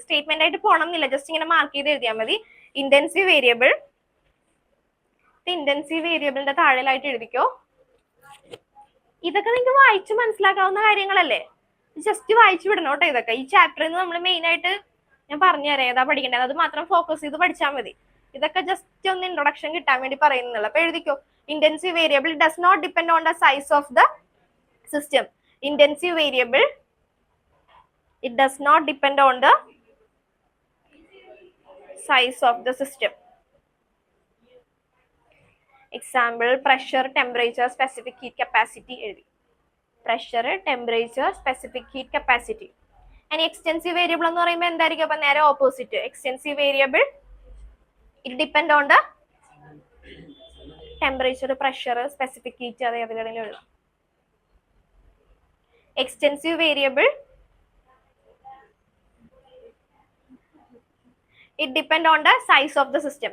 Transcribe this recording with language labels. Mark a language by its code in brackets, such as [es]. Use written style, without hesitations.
[ml] Statement ആയിട്ട് പോകണം എന്നില്ല, ജസ്റ്റ് ഇങ്ങനെ മാർക്ക് ചെയ്ത് എഴുതിയാൽ മതി. ഇന്റൻസീവ് വേരിയബിൾ, ഇന്റൻസീവ് വേരിയബിളിന്റെ താഴെയായിട്ട് എഴുതിക്കോ. ഇതൊക്കെ നിങ്ങൾക്ക് വായിച്ചു മനസ്സിലാക്കാവുന്ന കാര്യങ്ങളല്ലേ, ജസ്റ്റ് വായിച്ചു വിടണം കേട്ടോ. ഇതൊക്കെ ഈ ചാപ്റ്ററിൽ നിന്ന് നമ്മൾ മെയിൻ ആയിട്ട് ഞാൻ പറഞ്ഞുതരാം ഏതാ പഠിക്കേണ്ടത്, അത് മാത്രം ഫോക്കസ് ചെയ്ത് പഠിച്ചാൽ മതി. ഇതൊക്കെ ജസ്റ്റ് ഒന്ന് ഇൻട്രൊഡക്ഷൻ കിട്ടാൻ വേണ്ടി പറയുന്നുള്ളൂ. അപ്പൊ എഴുതിക്കോ, [en] intensive variable does not depend on the size of the system. Intensive variable, it does not depend on the size of the system. Example, pressure, temperature, specific heat capacity. Pressure, temperature, specific heat capacity. [ml] And extensive variable എന്ന് പറയുമ്പോൾ എന്തായിരിക്കും? അപ്പോൾ നേരെ opposite. [en] Extensive variable, it depend on the temperature, pressure, specific heat. Extensive variable, it depend on the size of the system.